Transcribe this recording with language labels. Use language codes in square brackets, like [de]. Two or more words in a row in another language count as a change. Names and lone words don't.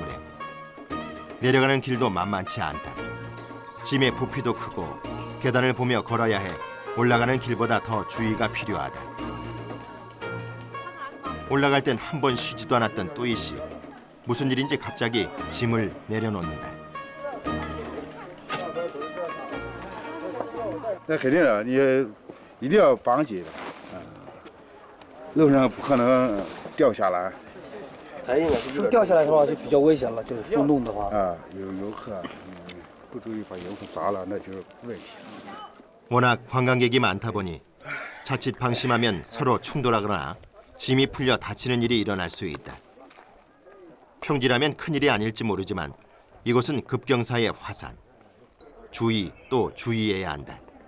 [ko] 내려가는 길도 만만치 않다. 짐의 부피도 크고 계단을 보며 걸어야 해 올라가는 길보다 더 주의가 필요하다. 올라갈 땐 한 번 쉬지도 않았던 뚜이 씨. 무슨 일인지 갑자기 짐을 내려놓는다. [zh] 那肯定啊，你一定要绑紧，路上不可能掉下来。是不是掉下来的话就比较危险了？就是松动的话。啊，有游客，不注意把游客砸了，那就是问题。 [ko] 워낙 관광객이 많다 보니 자칫 방심하면 서로 충돌하거나 짐이 풀려 다치는 일이 일어날 수 있다. 평지라면 큰일이 아닐지 모르지만 이곳은 급경사의 화산. 주의 또 주의해야 한다.